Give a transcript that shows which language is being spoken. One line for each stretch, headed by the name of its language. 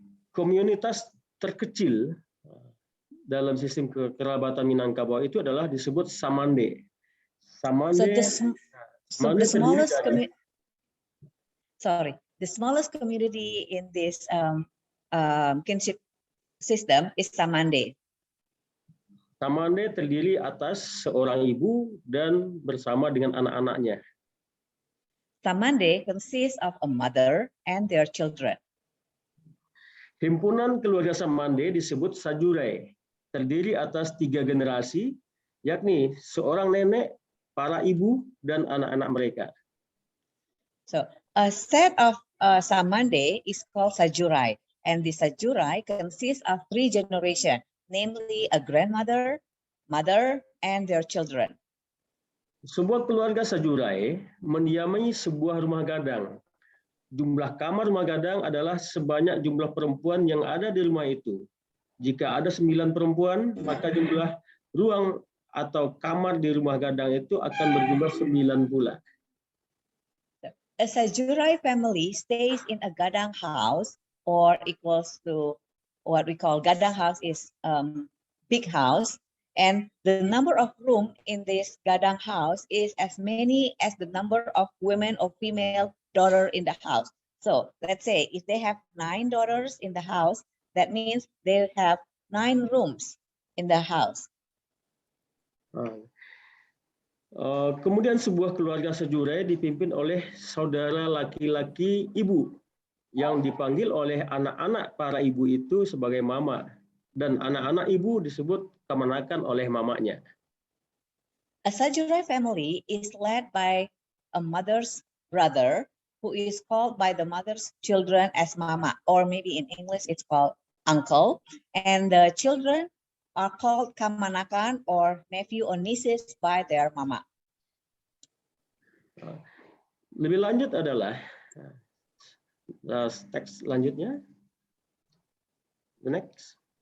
Indonesian: Komunitas terkecil dalam sistem kekerabatan Minangkabau itu adalah disebut Samande. Samande.
English: So the smallest the smallest community in this kinship system is Samande.
Indonesian: Samande terdiri atas seorang ibu dan bersama dengan anak-anaknya.
English: Samande consists of a mother and their children.
Indonesian: Himpunan keluarga Samande disebut Sajurai, terdiri atas 3 generasi, yakni seorang nenek, para ibu, dan anak-anak mereka.
English: So a set of Samande is called Sajurai, and the Sajurai consists of 3 generations, namely a grandmother, mother, and their children.
Indonesian: Sebuah keluarga Sajurai mendiami sebuah rumah gadang. Jumlah kamar rumah gadang adalah sebanyak jumlah perempuan yang ada di rumah itu. Jika ada 9 perempuan, maka jumlah ruang atau kamar di rumah gadang itu akan berjumlah 9 pula.
English: A Sajurai family stays in a gadang house, or equals to what we call gadang house is big house, and the number of room in this gadang house is as many as the number of women or female daughter in the house. So let's say if they have 9 daughters in the house, that means they have 9 rooms in the house.
Indonesian: Kemudian sebuah keluarga Sajurai dipimpin oleh saudara laki-laki ibu yang dipanggil oleh anak-anak para ibu itu sebagai mama, dan anak-anak ibu disebut kemanakan oleh mamanya.
English: A Sajurai family is led by a mother's brother who is called by the mother's children as mama, or maybe in English it's called uncle, and the children are called kamanakan or nephew or nieces by their mama.
Indonesian: Lebih lanjut adalah teks lanjutnya.
English: The next.